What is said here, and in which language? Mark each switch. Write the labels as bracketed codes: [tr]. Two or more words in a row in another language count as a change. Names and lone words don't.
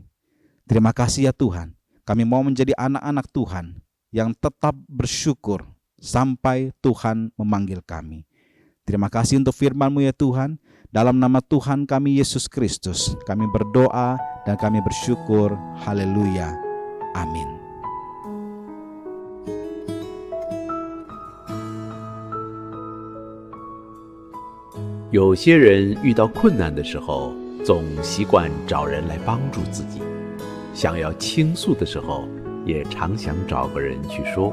[id] Terima kasih ya Tuhan, kami mau menjadi anak-anak Tuhan yang tetap bersyukur sampai Tuhan memanggil kami. Terima kasih untuk firman-Mu ya Tuhan. Dalam nama Tuhan kami Yesus Kristus, kami berdoa dan kami bersyukur. Haleluya. Amin. [zh] 有些人遇到困难的时候，总习惯找人来帮助自己，想要倾诉的时候，也常想找个人去说。